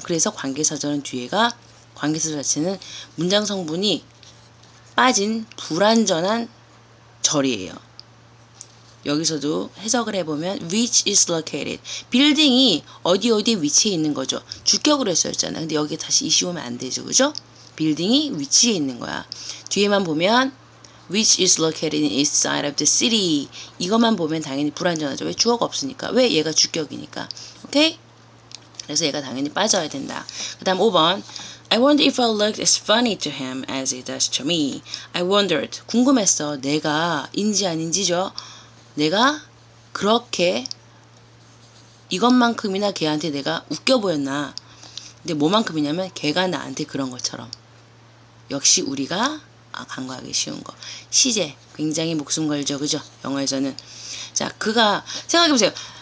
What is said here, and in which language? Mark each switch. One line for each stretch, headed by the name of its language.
Korean: 그래서 관계사절은 관계사절 자체는 문장 성분이 빠진 불완전한 절이에요. 여기서도 해석을 해보면
English: which is located,
Korean: 빌딩이 어디에 위치해 있는 거죠. 주격으로 했었잖아. 근데 여기 다시 이시 오면 안 되죠. 그죠? 빌딩이 위치해 있는 거야. 뒤에만 보면
English: which is located in east side of the city,
Korean: 이것만 보면 당연히 불완전하죠. 왜? 주어가 없으니까. 왜? 얘가 주격이니까. 오케이? 그래서 얘가 당연히 빠져야 된다. 그 다음 5번.
English: I wonder if I looked as funny to him as he does to me. I wondered.
Korean: 궁금했어. 내가인지 아닌지죠. 내가 그렇게 이것만큼이나 걔한테 내가 웃겨 보였나. 근데 뭐만큼이냐면 걔가 나한테 그런 것처럼. 역시 우리가 간과하기 쉬운 거. 시제. 굉장히 목숨 걸죠. 그죠? 영어에서는. 자, 그가 생각해보세요.